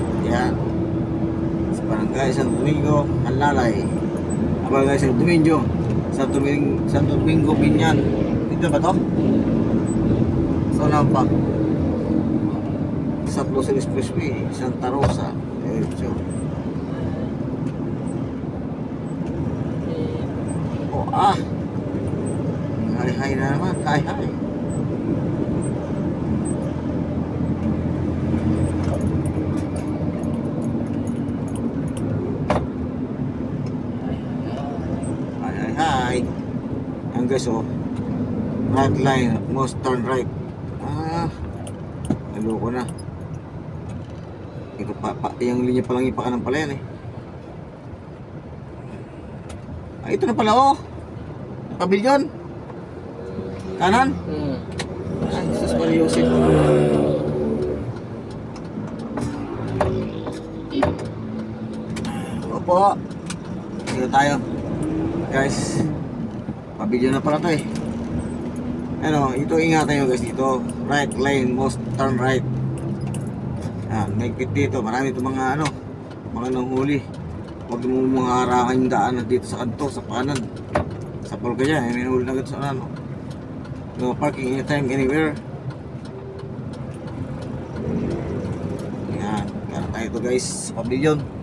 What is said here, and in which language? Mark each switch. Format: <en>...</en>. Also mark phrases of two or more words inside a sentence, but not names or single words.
<tl>Yan. Sa Barangay Santo Domingo, Kanlalay. Barangay Santo Domingo, Santo Domingo, Binyan. Dito ba to? So, na pa? Sa Lucero Expressway, Santa Rosa. So. Oh, Hi na naman. Hi. Hi. Ang guys, oh.</tl> <en>Right line, most turn right.</en> <tl>Naloko na. Ito yung linya pa lang ipakanan pala yan eh. Ito na pala, oh. Pavilion. Kanan? Jesus Maria Joseph. Opo. Dito tayo. Guys, pavilion na pala to eh. Ano, ito ingatan nyo guys dito.</tl> <en>Right lane, most turn right.</en> <tl>Nagpit dito. Marami ito mga ano, mga nanghuli. Huwag mo mga harangan yung daan dito sa kanto, sa kanan. Sa polka dyan, may nanghuli na agad sa ano.</tl> <en>No parking anytime, anywhere.</en> <tl>Yan, kaya tayo ito guys, sa pavilion.</tl>